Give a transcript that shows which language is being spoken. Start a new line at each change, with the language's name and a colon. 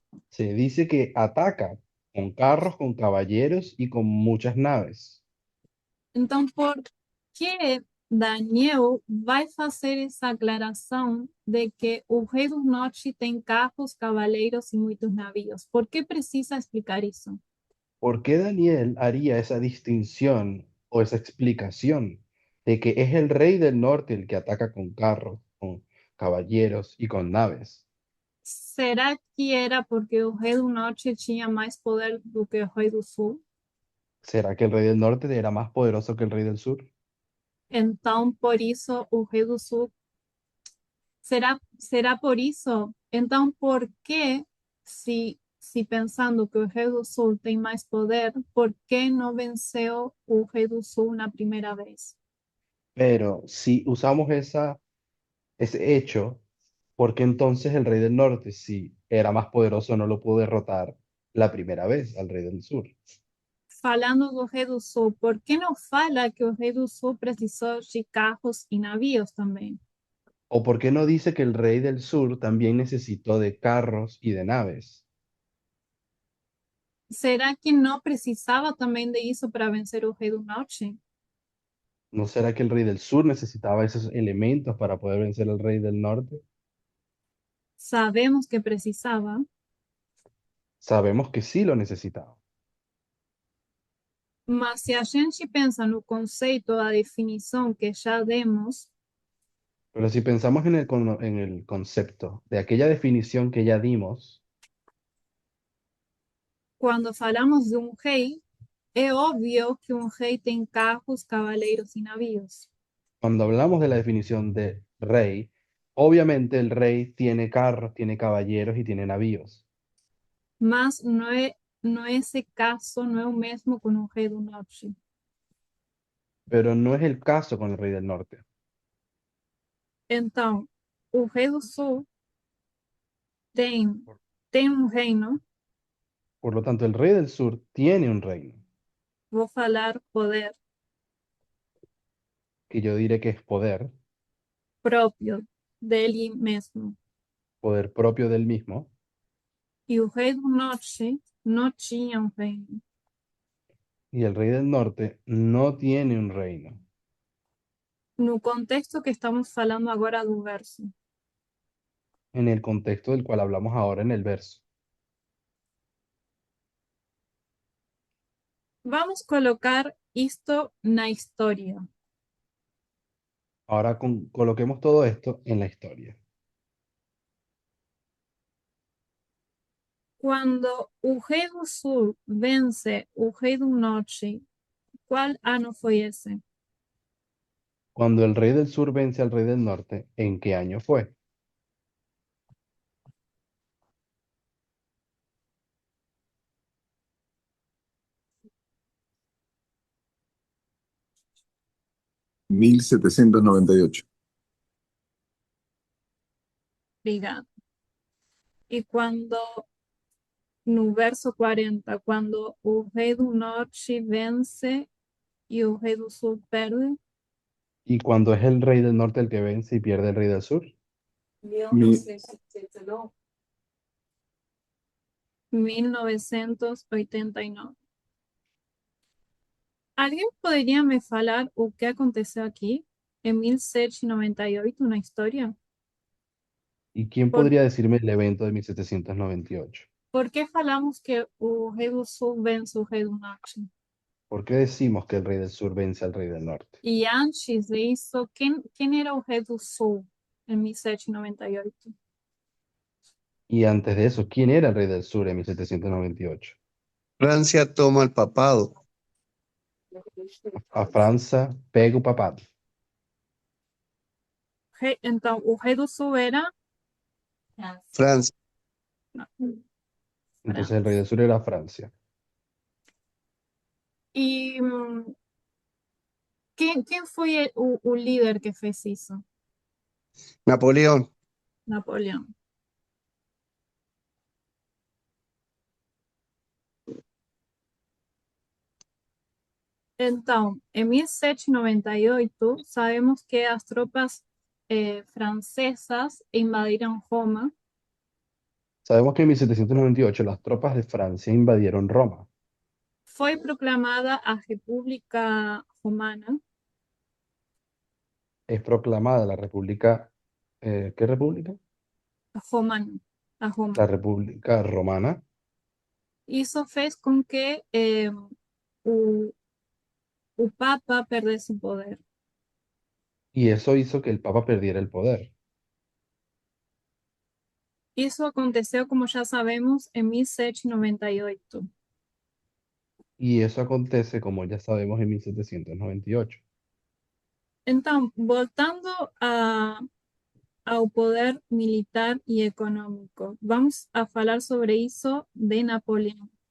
Spanish: se dice que ataca con carros, con caballeros y con muchas naves.
Portuguese: Então, por que Daniel vai fazer essa aclaração de que o rei do norte tem carros, cavaleiros e muitos navios? Por que precisa explicar isso?
Spanish: ¿Por qué Daniel haría esa distinción o esa explicación de que es el rey del norte el que ataca con carros, con caballeros y con naves?
Portuguese: Será que era porque o rei do norte tinha mais poder do que o rei do sul?
Spanish: ¿Será que el rey del norte era más poderoso que el rey del sur?
Portuguese: Então, por isso, o rei do sul. Será por isso? Então, por que, se pensando que o rei do sul tem mais poder, por que não venceu o rei do sul na primeira vez?
Spanish: Pero si usamos ese hecho, ¿por qué entonces el rey del norte, si era más poderoso, no lo pudo derrotar la primera vez al rey del sur?
Portuguese: Falando do rei do sul, por que não fala que o rei do sul precisou de carros e navios também?
Spanish: ¿O por qué no dice que el rey del sur también necesitó de carros y de naves?
Portuguese: Será que não precisava também de isso para vencer o rei do norte?
Spanish: ¿No será que el rey del sur necesitaba esos elementos para poder vencer al rey del norte?
Portuguese: Sabemos que precisava,
Spanish: Sabemos que sí lo necesitaba.
Portuguese: mas se a gente pensa no conceito, a definição que já demos,
Spanish: Pero si pensamos en el concepto de aquella definición que ya dimos,
Portuguese: quando falamos de um rei, é óbvio que um rei tem carros, cavaleiros e navios.
Spanish: cuando hablamos de la definición de rey, obviamente el rey tiene carros, tiene caballeros y tiene navíos.
Portuguese: Mas não é esse caso, não é o mesmo com o rei do norte.
Spanish: Pero no es el caso con el rey del norte.
Portuguese: Então, o rei do sul tem um reino,
Spanish: Por lo tanto, el rey del sur tiene un reino,
Portuguese: vou falar poder
Spanish: que yo diré que es
Portuguese: próprio dele mesmo.
Spanish: poder propio del mismo,
Portuguese: E o rei do norte não tinha um reino.
Spanish: y el rey del norte no tiene un reino.
Portuguese: No contexto que estamos falando agora do verso.
Spanish: En el contexto del cual hablamos ahora en el verso.
Portuguese: Vamos colocar isto na história.
Spanish: Ahora coloquemos todo esto en la historia.
Portuguese: Quando o rei do sul vence o rei do norte
Spanish: ¿Cuál año fue ese? Cuando el rey del sur vence al rey del norte, ¿en qué año fue? ¿1798?
Portuguese: Obrigado.
Spanish: Y cuando,
Portuguese: no verso 40,
Spanish: cuando
Portuguese: o rei do norte vence
Spanish: y
Portuguese: o rei do sul perde,
Spanish: ¿Y cuando es el rey del norte el que vence y pierde el rey del sur? Mi- 1989.
Portuguese: Alguém poderia me falar o que aconteceu aqui em 1798 na história?
Spanish: ¿Y quién
Portuguese: Por,
Spanish: podría decirme el evento de 1798?
Portuguese: por que falamos que o rei do sul vence o rei do norte?
Spanish: ¿Por qué decimos que el rey del sur vence al rey del norte?
Portuguese: E antes disso, quem era o rei do sul em 1798?
Spanish: Y antes de eso, ¿quién era el rey del sur en 1798? Francia toma el papado.
Portuguese: A França pega o papado. Então, o rei do sul era
Spanish: Francia. Entonces el rey del sur era Francia.
Portuguese: E quem foi o líder que fez isso?
Spanish: Napoleón.
Portuguese: Napoleão. Então, em 1798, sabemos que as tropas francesas invadiram Roma.
Spanish: Sabemos que en 1798 las tropas de Francia invadieron Roma.
Portuguese: Foi proclamada a República Romana.
Spanish: Es proclamada la República, ¿qué república?
Portuguese: Romana, a Roma.
Spanish: La República Romana.
Portuguese: Isso fez com que o, o Papa perdesse o poder.
Spanish: Y eso hizo que el Papa perdiera el poder.
Portuguese: Isso aconteceu, como já sabemos, em 1798.
Spanish: Y eso acontece, como ya sabemos, en 1798.
Portuguese: Então, voltando ao poder militar e econômico, vamos a falar sobre isso de Napoleão.